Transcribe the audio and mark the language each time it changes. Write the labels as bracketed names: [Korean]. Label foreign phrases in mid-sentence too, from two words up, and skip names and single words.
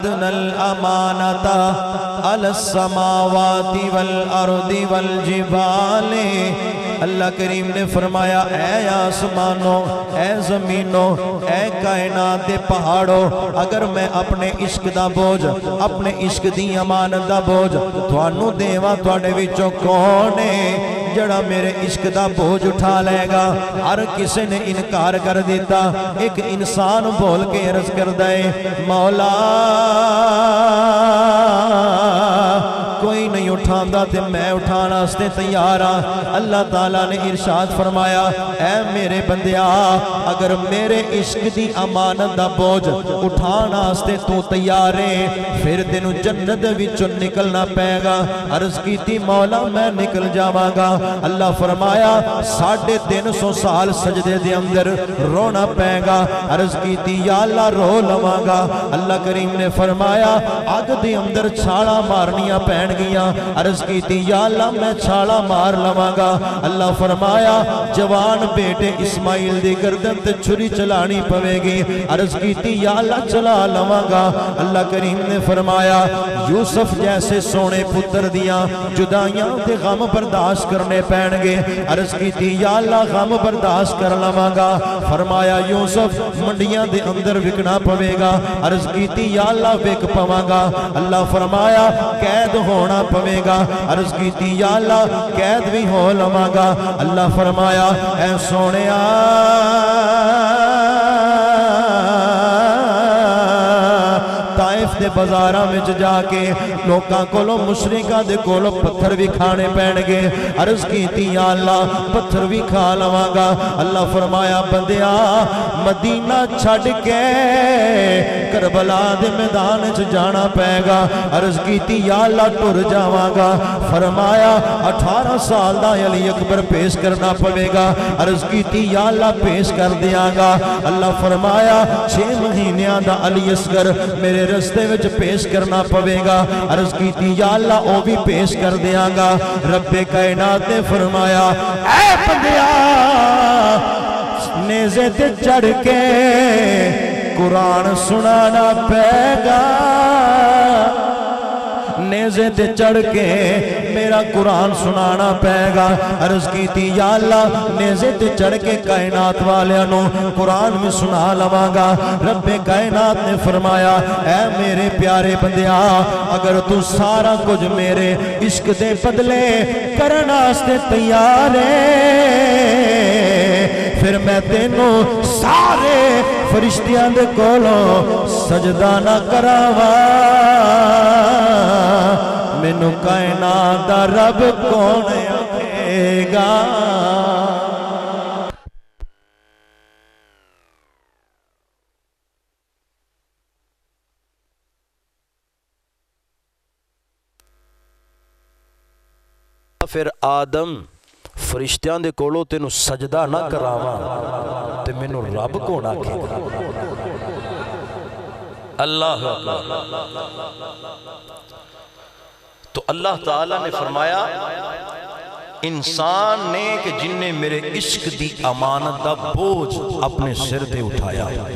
[Arabic] عرضنا الامانۃ علی السماوات والارض والجبال۔ [Punjabi] اللہ کریم نے فرمایا اے آسمانوں، اے زمینوں، اے کائنات دے پہاڑوں، اگر میں اپنے عشق دا بوجھ، اپنے عشق دی امانت دا بوجھ تھانوں دیواں، تواڈے وچوں کون ہے جڑا میرے عشق دا بوجھ اٹھا لے گا؟ ہر کسی نے انکار کر دیتا۔ ایک انسان بول کے عرض کردا ہے مولا کوئی نہیں اٹھاندا تے میں اٹھانا استے تیار ہاں۔ اللہ تعالیٰ نے ارشاد فرمایا اے میرے بندیا، اگر میرے عشق دی امانت دا بوجھ اٹھانا استے تو تیار ہے پھر تینوں جنت وچوں نکلنا پے گا۔ عرض کیتی مولا میں نکل جاواں گا۔ اللہ فرمایا 350 سال سجدے دے اندر رونا پے گا۔ عرض کیتی یا اللہ رو لواں گا۔ اللہ کریم نے فرمایا اگ دے اندر چھالا مارنیاں پین گیاں۔ عرض کیتی یا اللہ میں چھالا مار لواں گا۔ اللہ فرمایا جوان بیٹے اسماعیل دی گردن تے چھری چلانی پوے گی۔ عرض کیتی یا اللہ چلا لواں گا۔ اللہ کریم نے فرمایا یوسف جیسے سونے پتر دیاں جدائیاں تے غم برداشت کرنے پین گے۔ عرض کیتی یا اللہ غم برداشت کر لواں گا۔ فرمایا یوسف منڈیاں دے اندر وکنا پوے گا۔ عرض کیتی یا اللہ وک پواں گا۔ اللہ فرمایا قید ہونا پوے گا۔ عرض کیتی یا اللہ قید بھی ہو لواں گا۔ اللہ فرمایا اے سونیا طائف دے بازاراں وچ جا کے لوکاں کولوں مشرکاں دے کولوں پتھر بھی کھانے پین گے۔ عرض کیتی یا اللہ پتھر بھی کھا لواں گا۔ اللہ فرمایا بندیا مدینہ چھڈ کے کربلا دے میدان وچ جانا پے گا۔ عرض کیتی یا اللہ ٹر جاواں گا۔ فرمایا 18 سال دا علی اکبر پیش کرنا پڑے گا۔ عرض کیتی یا اللہ پیش کر دیاں گا۔ اللہ فرمایا 6 مہینیاں دا علی اصغر میرے رستے وچ پیش کرنا پوے گا۔ عرض کیتی یا اللہ او بھی پیش کر دیاں گا۔ رب کائنات نے فرمایا اے بندیا نیزے تے چڑھ کے قرآن سنانا پے گا۔ نیزے تے چڑھ کے میرا قرآن سنانا پے گا۔ عرض کیتی یا اللہ نیزے تے چڑھ کے کائنات والیاں قرآن میں سنا لواں گا۔ رب کائنات نے فرمایا اے میرے پیارے بندیا اگر تو سارا کچھ میرے عشق دے بدلے کرنا استے تیار ہے پھر میں تینوں سارے فرشتیاں دے کولوں سجدہ نہ کراواں۔ مینوں کائنات دا رب کون آکھے گا؟ پھر آدم فرشتیاں دے کولوں تینوں سجدہ نہ کراواں تے مینوں رب کون آکھے گا؟ اللہ تو اللہ تعالیٰ نے فرمایا انسان نے کہ جن نے میرے عشق دی امانت دا بوجھ اپنے سر دے اٹھایا۔